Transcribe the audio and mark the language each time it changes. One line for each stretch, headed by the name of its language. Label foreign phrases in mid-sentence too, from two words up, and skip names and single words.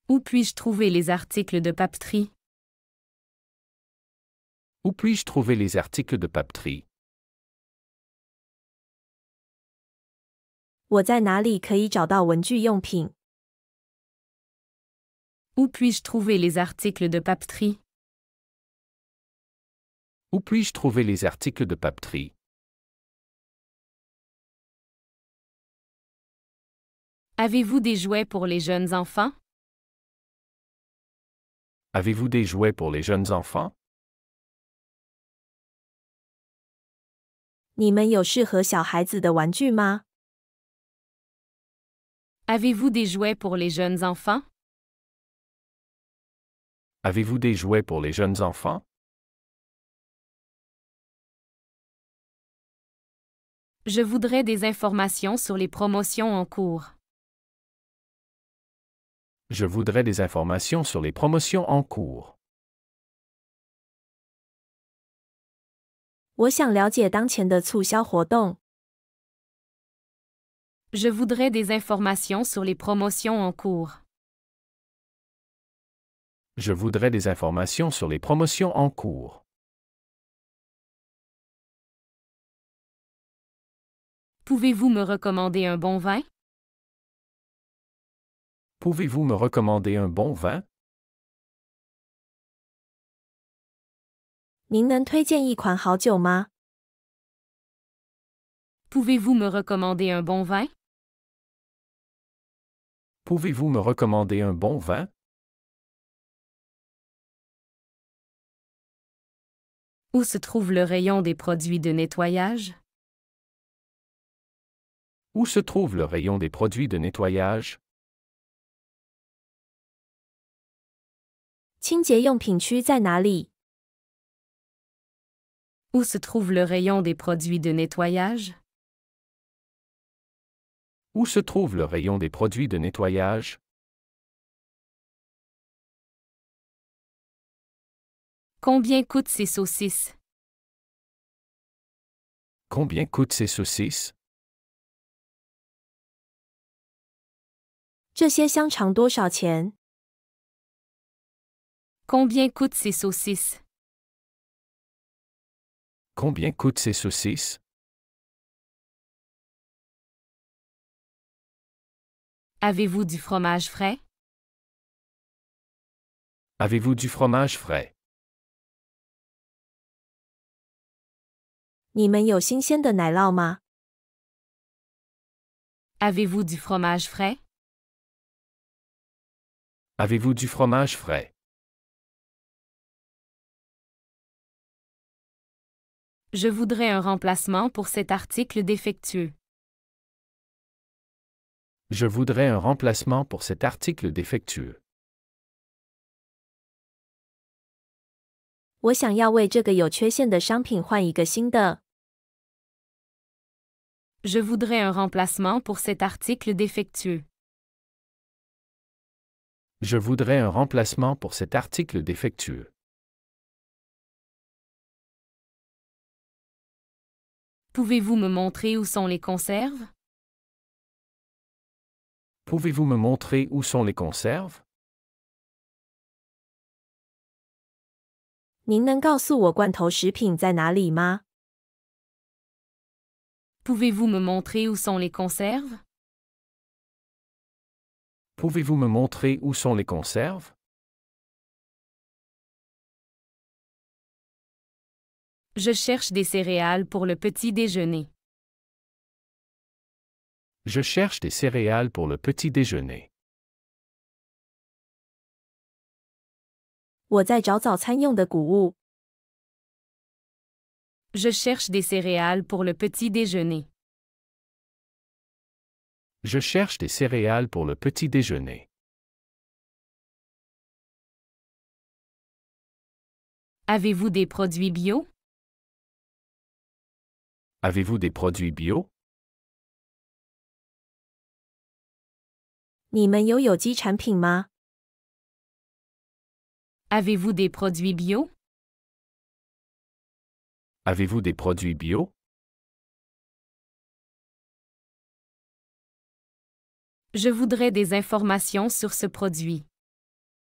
French: puis-je trouver les articles de papeterie? Où puis-je trouver les articles de papeterie?
Chinese: 我在哪里可以找到文具用品？
French: Où puis-je trouver les articles de papeterie? Où puis-je trouver les articles de papeterie? Avez-vous des jouets pour les jeunes enfants? Avez-vous des jouets pour les jeunes enfants?
Chinese: 你们有适合小孩子的玩具吗？
French: Avez-vous des jouets pour les jeunes enfants? Avez-vous des jouets pour les jeunes enfants? Je voudrais des informations sur les promotions en cours. Je voudrais des informations sur les promotions en cours.
Chinese: 我想了解当前的促销活动。
French: Je voudrais des informations sur les promotions en cours. Je voudrais des informations sur les promotions en cours. Pouvez-vous me recommander un bon vin? Pouvez-vous me recommander un bon vin?
Chinese: 您能推荐一款好酒吗？
French: Pouvez-vous me recommander un bon vin? Pouvez-vous me recommander un bon vin? Où se trouve le rayon des produits de nettoyage? Où se trouve le rayon des produits de nettoyage?
Chinese: 清洁用品区在哪里？
French: Où se trouve le rayon des produits de nettoyage? Où se trouve le rayon des produits de nettoyage? Combien coûtent ces saucisses? Combien coûtent ces saucisses?
Chinese: 这些香肠多少钱？
French: Combien coûtent ces saucisses? Combien coûtent ces saucisses? Avez-vous du fromage frais? Avez-vous du fromage frais?
Chinese: 你们有新鲜的奶酪吗？
French: Avez-vous du fromage frais? Avez-vous du fromage frais? Je voudrais un remplacement pour cet article défectueux. Je voudrais un remplacement pour cet article défectueux.
Chinese: 我想要为这个有缺陷的商品换一个新的。
French: Je voudrais un remplacement pour cet article défectueux. Je voudrais un remplacement pour cet article défectueux. Pouvez-vous me montrer où sont les conserves? Pouvez-vous me montrer où sont les conserves?
Chinese: 您能告诉我罐头食品在哪里吗？
French: Pouvez-vous me montrer où sont les conserves? Pouvez-vous me montrer où sont les conserves? Je cherche des céréales pour le petit déjeuner. Je cherche des céréales pour le petit déjeuner.
Chinese: 我在找早餐用的谷物。
French: Je cherche des céréales pour le petit déjeuner. Je cherche des céréales pour le petit déjeuner. Avez-vous des produits bio? Avez-vous des produits bio?
Chinese: 你们有有机产品吗？
French: Avez-vous des produits bio? Avez-vous des produits bio? Je voudrais des informations sur ce produit.